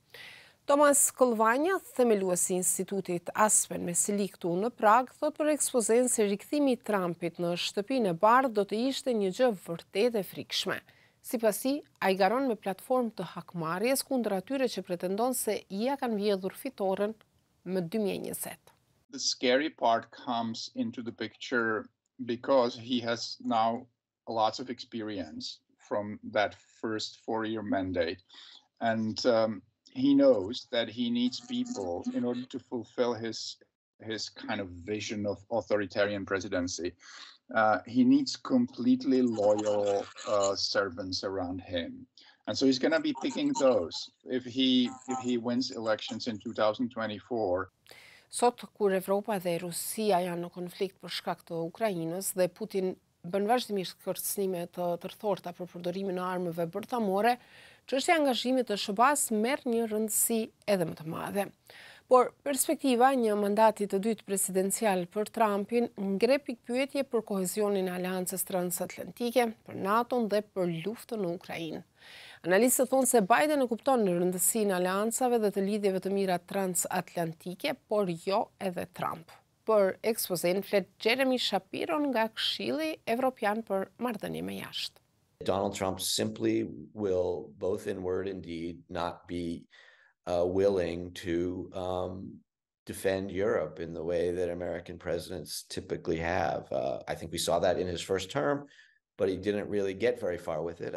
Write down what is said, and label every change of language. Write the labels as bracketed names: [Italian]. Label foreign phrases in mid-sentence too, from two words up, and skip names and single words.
[Albanian] Thomas Kolvanja, themeluesi i Institutit Aspen me Sili këtu në Prag, thot për ekspozen se rikthimi i Trumpit në shtëpinë e bardhë do të ishte një gjë vërtet e frikshme. Sipas tij, ai garon me platformë të hakmarrjes kundër atyre që pretendon se ia kanë vjedhur fitoren më 2020. [English] The scary part comes into the picture because he has now lots of experience from that first 4-year mandate, and he knows that he needs people in order to fulfill his kind of vision of authoritarian presidency. He needs completely loyal servants around him. And so he's going to be picking those if he wins elections in 2024. [Albanian] Sot, kur Evropa dhe Rusia janë në konflikt për shkak të Ukrainës dhe Putin bën vazhdimisht kërcënime të tërthorta për përdorimin e armëve bërthamore, çështja e angazhimit të SBA-s merr një rëndësi edhe më të madhe. Por perspektiva e një mandati të dytë presidencial për Trumpin ngre pikpyetje për kohezionin e aleancës transatlantike, për NATO-n dhe për luftën në Ukrainë. Analistët thonë se Biden e kupton në rëndësinë e aleancave dhe të lidhjeve të mira transatlantike, por jo edhe Trump. Për ekspozen flet Jeremy Shapiro nga Këshilli Evropian për marrëdhënie me jashtë. [English] Donald Trump simply will, both in word and deed, not be willing to defend Europe in the way that American presidents typically have. I think we saw that in his first term, but he didn't really get very far with it.